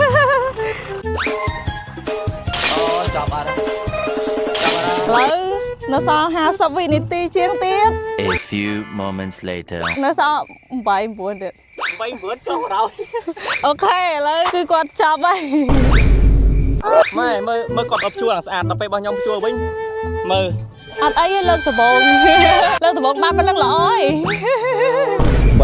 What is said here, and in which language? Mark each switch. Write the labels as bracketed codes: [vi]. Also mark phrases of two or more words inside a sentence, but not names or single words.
[km] អូចាប់អត់ ឡើយនៅសល់50វិនាទីជាងទៀត [en] A few moments later [km] នៅសល់8 9ទៀត 8 9ចុះដល់ អូខេឥឡូវគឺគាត់ចាប់ហើយ ម៉ែមើលគាត់អត់ជួលអាស្អាតដល់ពេលរបស់ខ្ញុំជួលវិញមើល អត់អីទេលើកដំបងបានប៉ុណ្្នឹងល្អហើយ